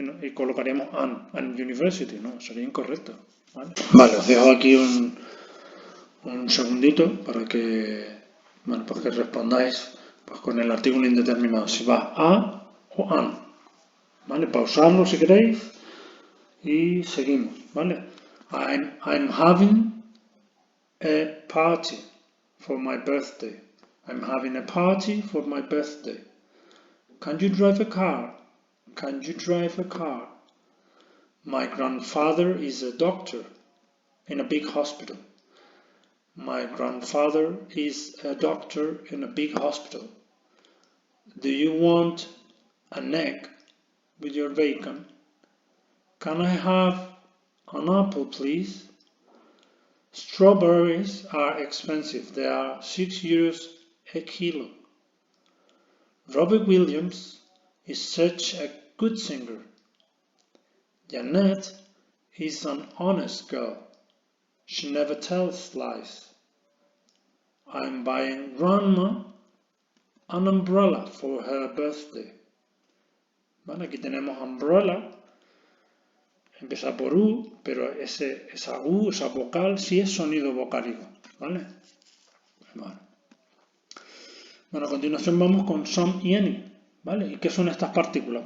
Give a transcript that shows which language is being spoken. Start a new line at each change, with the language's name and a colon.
Spanish: Y colocaríamos
English: an university,
Spanish: ¿no? Sería incorrecto, ¿vale? Vale, os dejo aquí un segundito para que, bueno, pues que respondáis pues con el artículo indeterminado, si va a o an, ¿vale? Pausarlo si queréis y seguimos, ¿vale?
English: I'm having a party for my birthday. I'm having a party for my birthday. Can you drive a car? Can you drive a car? My grandfather is a doctor in a big hospital. My grandfather is a doctor in a big hospital. Do you want an egg with your bacon? Can I have an apple, please? Strawberries are expensive. They are €6 a kilo. Robbie Williams is such a good singer. Janet is an honest girl. She never tells lies. I'm buying Grandma an umbrella for her birthday.
Spanish: Bueno, aquí tenemos umbrella. Empieza por U, pero esa U, esa vocal, sí es sonido vocálico, ¿vale? Bueno, a continuación vamos con some y any, ¿vale? ¿Y qué son estas partículas?